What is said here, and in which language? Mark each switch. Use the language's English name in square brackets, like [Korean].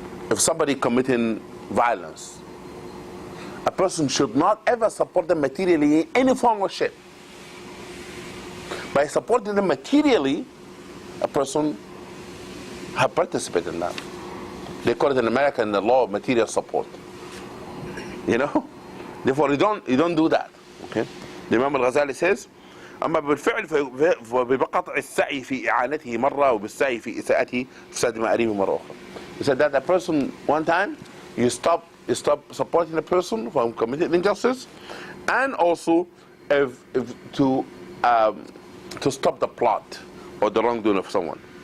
[English] If somebody committing violence, a person should not ever support them materially in any form or shape. By supporting them materially, a person has participated in that. They call it in America in the law of material support. You know? Therefore, you don't do that. Okay? The Imam al-Ghazali says, [Arabic] أما بالفعل فبقطع السعي في إعانته مرة وبالسعي في إساءته فساد مآربه مرة أخرى. [English] He said that a person one time you stop supporting a person from committing injustice, and also to stop the plot or the wrongdoing of someone.